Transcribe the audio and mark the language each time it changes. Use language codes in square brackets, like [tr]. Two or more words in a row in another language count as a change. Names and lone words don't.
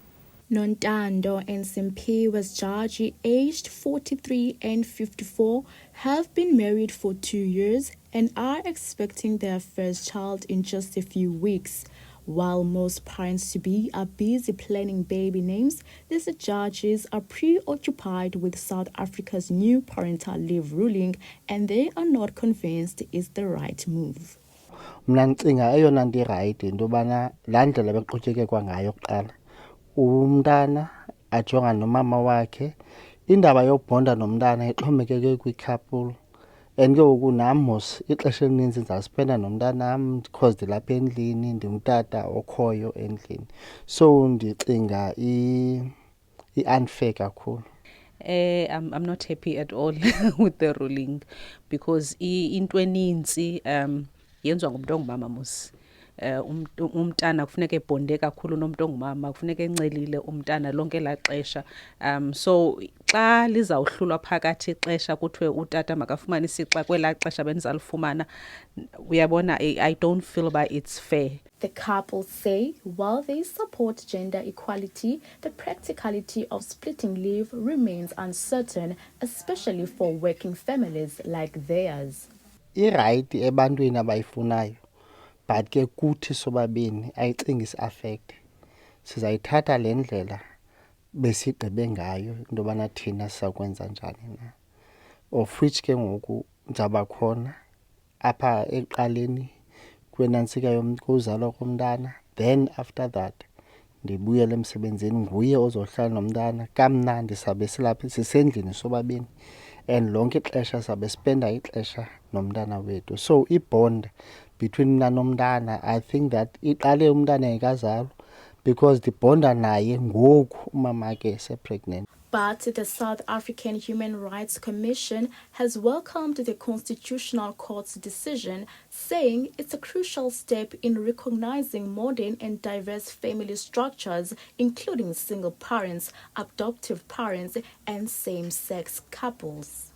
[en] Nontando and Simphi Wesjaji, aged 43 and 54, have been married for 2 years and are expecting their first child in just a few weeks. While most parents-to-be are busy planning baby names, these judges are preoccupied with South Africa's new parental leave ruling, and they are not convinced it's the right move. [xh] Mna ndicinga eyona nto irayithi into yobana laa ndlela bekuqhutyekekwa ngayo kuqala umntana ajongane nomama wakhe, indaba yobhonda nomntana ixhomekeke kwi-couple. And ke ngoku nam mos ixesha elininzi ndizawuspenda nomntanam because ndilapha endlini ndimtata okhoyo endlini, so ndicinga i-unfair kakhulu. [en] I'm not happy at all with the ruling because [xh] into eninzi yenziwa ngumntu ongumama mos. Umntana kufuneka ebonde kakhulu nomntu ongumama, kufuneka encelile umntana lonke elaa xesha. So xa lizawuhlulwa phakathi ixesha kuthiwe utata makafumane isixa kwelaa xesha bendizalifumana, uyabona, [en] I don't feel that it's fair. The couple say while they support gender equality, the practicality of splitting leave remains uncertain, especially for working families like theirs. [xh] Irayithi ebantwini abayifunayo, but ke kuthi sobabini ayicingi isi-affect. Sizayithatha le ndlela besigqibe ngayo into yobana thina sizakwenza njani na. Of which ke ngoku ndizawuba khona apha ekuqaleni kwenantsika yokuzalwa komntana, then after that ndibuyele emsebenzini, nguye ozohlala nomntana, kamnandi sabe silapha sisendlini sobabini, and lonke ixesha sabe spenda ixesha nomntana wethu. So ibond between mna nomntana, [en] I think that [xh] iqale umntana engekazalwa because ndibhonda naye ngoku umama ke sepregnant. [en] But the South African Human Rights Commission has welcomed the Constitutional Court's decision, saying it's a crucial step in recognizing modern and diverse family structures, including single parents, adoptive parents, and same-sex couples.